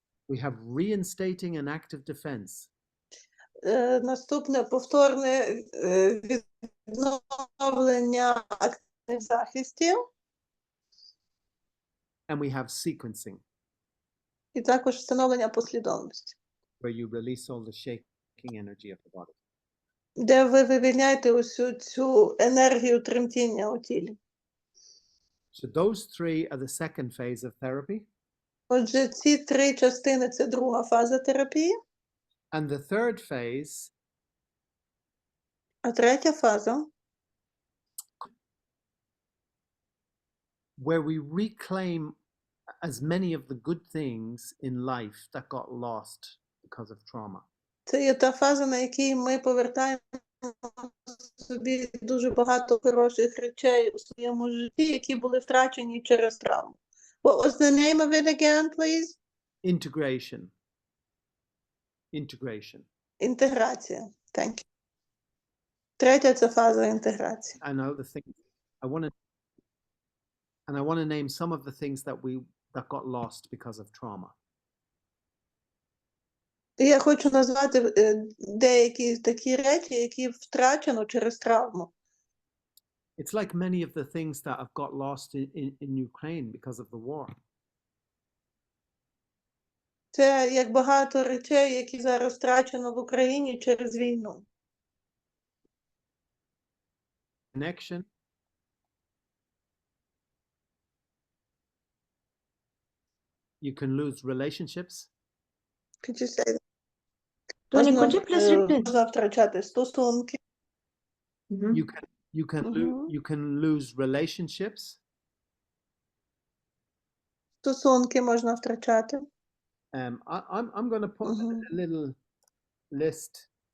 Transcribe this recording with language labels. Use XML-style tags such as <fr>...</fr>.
<en>We have reinstating an active defense.</en> <uk>Наступне повторне відновлення активних захистів.</uk> <en>And we have sequencing,</en> <uk>І також встановлення послідовності,</uk> <en>where you release all the shaking energy of the body.</en> <uk>де ви вивільняєте усю цю енергію тремтіння у тілі.</uk> <en>So those 3 are the second phase of therapy.</en> <uk>Отже, ці 3 частини – це друга фаза терапії.</uk> <en>And the third phase</en> <uk>А третя фаза,</uk> <en>where we reclaim as many of the good things in life that got lost because of trauma.</en> <uk>це є та фаза, на якій ми повертаємо собі дуже багато хороших речей у своєму житті, які були втрачені через травму.</uk> <en>What was the name of it again, please? Integration. Integration.</en> <uk>Інтеграція.</uk> <en>Thank you.</en> <uk>Третя – це фаза інтеграції.</uk> <en>I know the thing. I want to name some of the things that got lost because of trauma.</en> <uk>І я хочу назвати деякі такі речі, які втрачено через травму.</uk> <en>It's like many of the things that have got lost in Ukraine because of the war.</en> <uk>Це як багато речей, які зараз втрачено в Україні через війну.</uk> <en>Connection. You can lose relationships. Could you say that?</en> <uk>Тоні, Можна,</uk> <en>could you please repeat?</en> <uk>можна втрачати стосунки.</uk> <en>You can lose relationships.</en> <uk>Стосунки можна втрачати.</uk> <en>I'm going to put a little list.</en>